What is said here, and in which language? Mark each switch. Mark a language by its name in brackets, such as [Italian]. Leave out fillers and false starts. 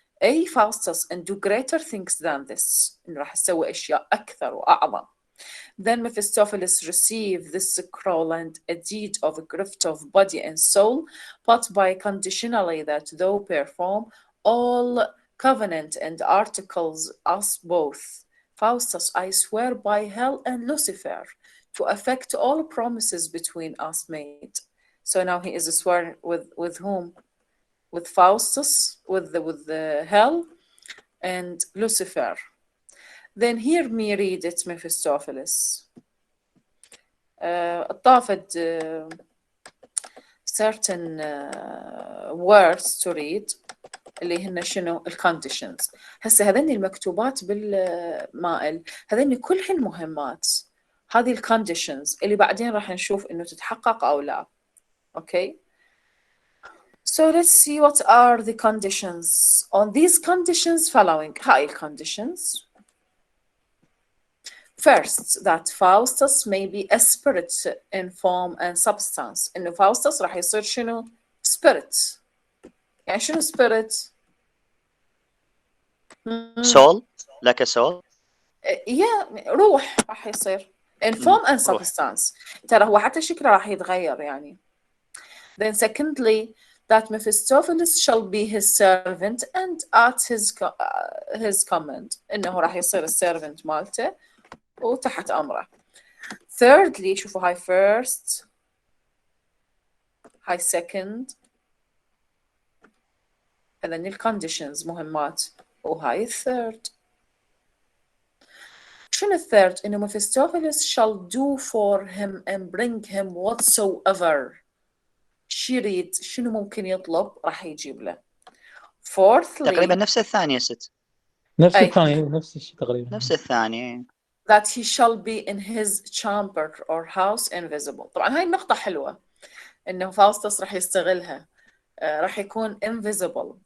[English] أي Faustus and do greater things than this. [Arabic] إن راح أسوي أشياء أكثر وأعظم. [English] Then Mephistopheles received this scroll and a deed of a gift of body and soul, but by conditionally that thou perform all covenant and articles us both. Faustus, I swear by hell and Lucifer to affect all promises between us made. So now he is sworn with whom? With Faustus, with the hell, and Lucifer. Then hear me read it, Mephistopheles. [Arabic] طافت [English] certain words to read [Arabic] اللي هن شنو الكونديشنز. هسه هذني المكتوبات بالمائل هذني كلهن مهمات. هذه الكونديشنز اللي بعدين راح نشوف انه تتحقق او لا. Okay. [English] So let's see what are the conditions. On these conditions following. [Arabic] هاي الconditions. [English] First, that Faustus may be a spirit in form and substance. [Arabic] إنه Faustus راح يصير شنو؟ Spirit. يعني شنو spirit؟ [English] soul, like a soul. [Arabic] Yeah, روح راح يصير. [English] In form and substance. [Arabic] ترى هو حتى شكله راح يتغير يعني. [English] Then secondly, that Mephistopheles shall be his servant and at his command. [Arabic] إنه راح يصير servant مالته وتحت أمره. Thirdly, شوفوا هاي first, هاي second, هذني الconditions مهمات وهاي third. [English] شنو third؟ إنه Mephistopheles shall do for him and bring him whatsoever. [Arabic] يريد شنو ممكن يطلب راح يجيب له. [English] Fourthly, [Arabic] تقريبا نفس الثانية ست. نفس الثانية نفس الشيء تقريبا. نفس الثانية. [English] that he shall be in his chamber or house invisible. [Arabic] طبعا هاي النقطة حلوة إنه فاوستس راح يستغلها. راح يكون invisible.